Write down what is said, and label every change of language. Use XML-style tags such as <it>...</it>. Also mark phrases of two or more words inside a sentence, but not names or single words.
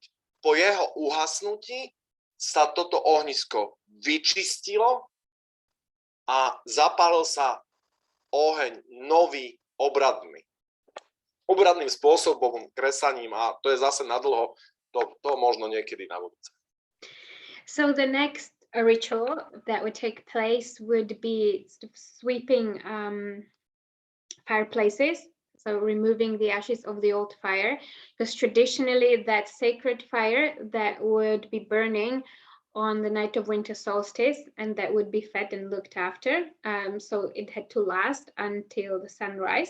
<sk>Po jeho uhasnutí sa toto ohnisko vyčistilo a zapálil sa oheň nový obradným spôsobom, kresaním a to je zase nadlho, to možno niekedy na budúce.</sk> <en>So the next ritual that would take place would be sweeping fireplaces, so removing the ashes of the old fire, because traditionally that sacred fire that would be burning on the night of winter solstice and that would be fed and looked after, so it had to last until the sunrise.</en>